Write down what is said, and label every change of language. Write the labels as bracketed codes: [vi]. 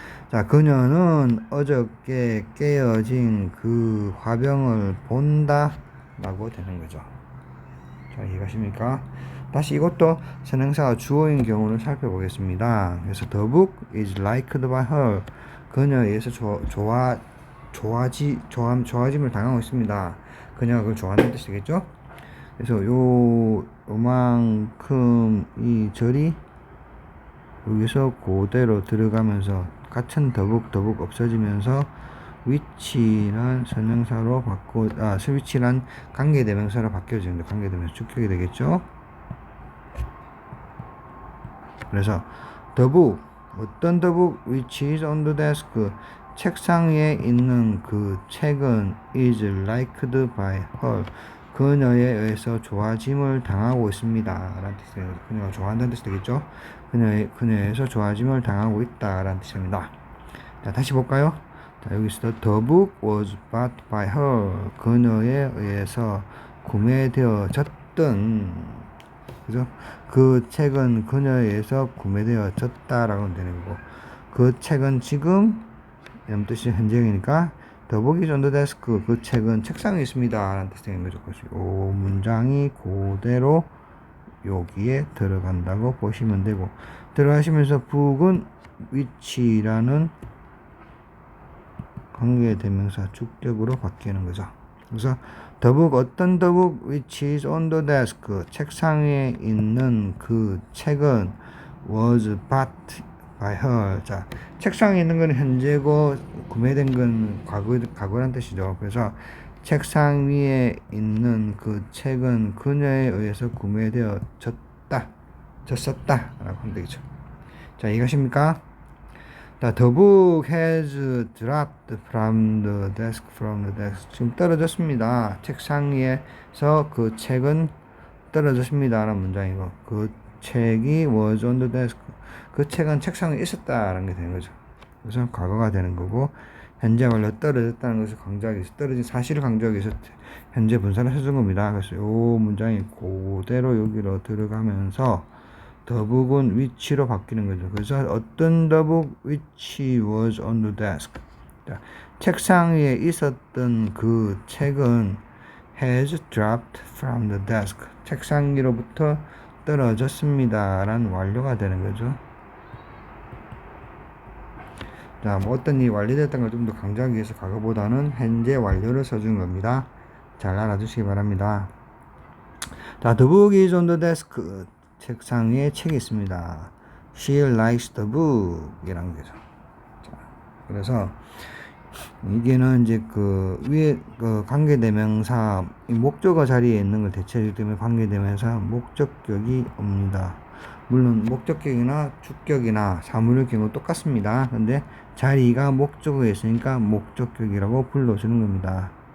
[ko] 자, 그녀는 어저께 깨어진 그 화병을 본다 라고 되는 거죠. 자, 이해가십니까? 다시 이것도 선행사가 주어인 경우를 살펴보겠습니다. 그래서 [en] the book is liked by her. [ko] 그녀에 의해서 좋아짐을 당하고 있습니다. 그녀가 그걸 좋아하는 뜻이겠죠? 그래서 요만큼 이 절이 여기서 그대로 들어가면서 같은 더북 없어지면서 위치란 설명사로 위치란 관계대명사로 바뀌어집니다. 관계대명사 주격이 되겠죠. 그래서 [en] the book, [ko] 어떤 [en] the book which is on the desk, [ko] 책상 위에 있는 그 책은 [en] is liked by her, [ko] 그녀에 의해서 좋아짐을 당하고 있습니다 라는 뜻이에요. 그녀가 좋아한다는 뜻이 되겠죠. 그녀에서 좋아짐을 당하고 있다 라는 뜻입니다. 자, 다시 볼까요? 자, 여기서 [en] the book was bought by her. [ko] 그녀에 의해서 구매되어졌던, 그죠? 그 책은 그녀에 의해서 구매되어졌다라고 되는 거고, 그 책은 지금 이런 뜻이 현재형이니까 [en] the book is on the desk. [ko] 그 책은 책상에 있습니다 라는 뜻이 되는 거죠. 그래서 이 문장이 그대로 여기에 들어간다고 보시면 되고, 들어가시면서 book은 which라는 관계대명사 주격으로 바뀌는 거죠. 그래서 [en] the book, [ko] 어떤 [en] the book which is on the desk, [ko] 책상 위에 있는 그 책은 [en] was bought by her. [ko] 자, 책상에 있는 건 현재고 구매된 건 과거란 뜻이죠. 그래서 책상 위에 있는 그 책은 그녀에 의해서 구매되어졌다, 졌었다 라고 하면 되겠죠. 자, 이해가십니까? [en] The book has dropped from the desk. [ko] 지금 떨어졌습니다. 책상 위에서 그 책은 떨어졌습니다 라는 문장이고, 그 책이 [en] was on the desk. [ko] 그 책은 책상에 있었다라는 게 되는 거죠. 그래서 과거가 되는 거고, 현재 완료 떨어졌다는 것을 강조하기 위해서, 떨어진 사실을 강조하기 위해서 현재 분사를 해준 겁니다. 그래서 이 문장이 그대로 여기로 들어가면서 [en] the book [ko] 은 which로 바뀌는 거죠. 그래서 어떤 [en] the book which was on the desk. [ko] 자, 책상 위에 있었던 그 책은 [en] has dropped from the desk. [ko] 책상 위로부터 떨어졌습니다 라는 완료가 되는 거죠. 자, 뭐 어떤 일이 완료됐다는 걸 좀 더 강조하기 위해서 과거보다는 현재 완료를 써준 겁니다. 잘 알아두시기 바랍니다. 자, [en] the book is on the desk. [ko] 책상 위에 책이 있습니다. [en] She likes the book [ko] 이라는 거죠. 자, 그래서 이게는 이제 그 위에 그 관계대명사 목적어 자리에 있는 걸 대체하기 때문에 관계대명사 목적격이 옵니다. 물론 목적격이나 주격이나 사물의 경우 똑같습니다. 근데 자리가 목적어에 있으니까 목적격이라고 불러주는 겁니다.